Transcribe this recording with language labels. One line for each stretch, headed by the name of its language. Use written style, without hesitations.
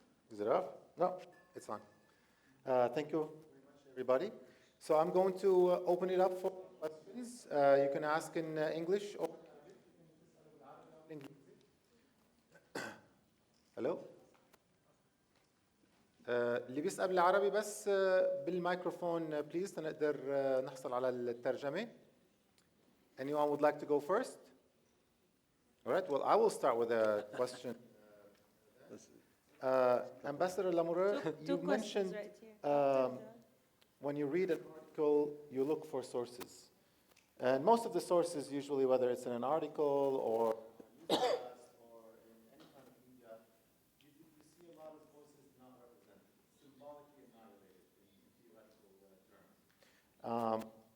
English: Is it off? No, it's on. Thank you very much, everybody. So I'm going to open it up for questions. You can ask in English or Hello?
Arabic: اللي بيسأل بالعربي بس بالميكروفون بليز نقدر نحصل على الترجمة.
English: Anyone would like to go first? All right, well, I will start with a question. Ambassador Lamoureux, you mentioned right here. when you read an article, you look for sources. And most of the sources, usually, whether it's in an article or in any kind of media, you see a lot of voices not represented, symbolically annihilated in theoretical terms.